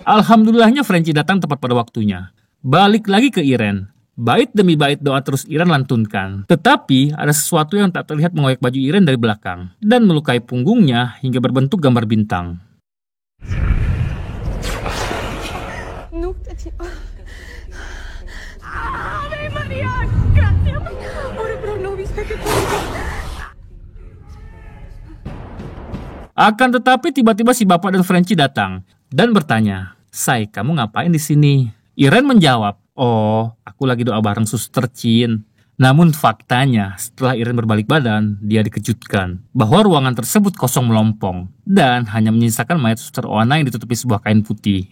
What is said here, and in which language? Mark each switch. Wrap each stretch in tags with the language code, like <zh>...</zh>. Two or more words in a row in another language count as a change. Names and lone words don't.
<id>Alhamdulillahnya Frenchie datang tepat pada waktunya. Balik lagi ke Iren. Bait demi bait doa terus Iren lantunkan. Tetapi ada sesuatu yang tak terlihat mengoyak baju Iren dari belakang dan melukai punggungnya hingga berbentuk gambar bintang.</id> <en>No, Tati.</en> <it>Ave Maria! Grazie!</it> <la>Ora pro nobis peccatoribus!</la> <id>Akan tetapi tiba-tiba si bapak dan Frenchie datang dan bertanya, "Say, kamu ngapain di sini?" Iren menjawab, "Oh, aku lagi doa bareng Suster Chin." Namun faktanya, setelah Irene berbalik badan, dia dikejutkan bahwa ruangan tersebut kosong melompong dan hanya menyisakan mayat Suster Oana yang ditutupi sebuah kain putih.</id>